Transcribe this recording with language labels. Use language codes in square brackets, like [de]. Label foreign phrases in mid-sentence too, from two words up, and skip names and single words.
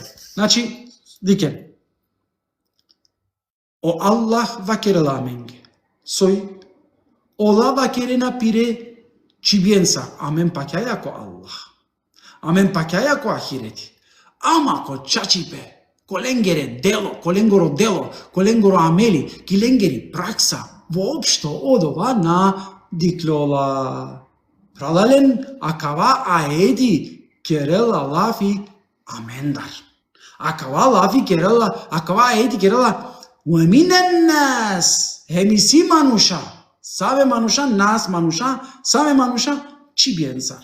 [rom] Значи, дикен, о Аллах вакерела менге, сој, ола вакерена пире чибиенса, амен пакјаја ко Аллах, амен пакјаја ко ахирети, ама ко чачипе, коленгере дело, коленгоро амели, киленгери пракса, воопшто од ова на диклола. Пралален акава аеди керела лафи амендар. Акава лафи керела, акава аеди керела уеминен нас, хемиси мануша, саве мануша, нас мануша, саве мануша, чибиенцар.